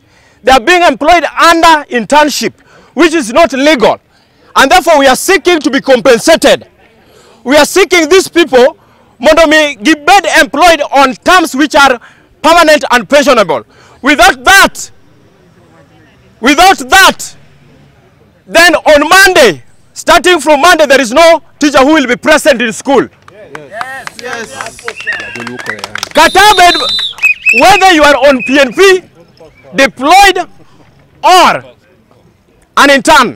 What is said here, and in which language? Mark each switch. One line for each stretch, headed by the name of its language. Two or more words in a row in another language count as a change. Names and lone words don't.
English: They are being employed under internship, which is not legal, and therefore we are seeking to be compensated. We are seeking these people
Luo (Kenya and Tanzania): mondo mi gibed
English: employed on terms which are permanent and pensionable. Without that, then on Monday, starting from Monday, there is no teacher who will be present in school. Yes. Katabed, whether you are on PNP, deployed, or an intern.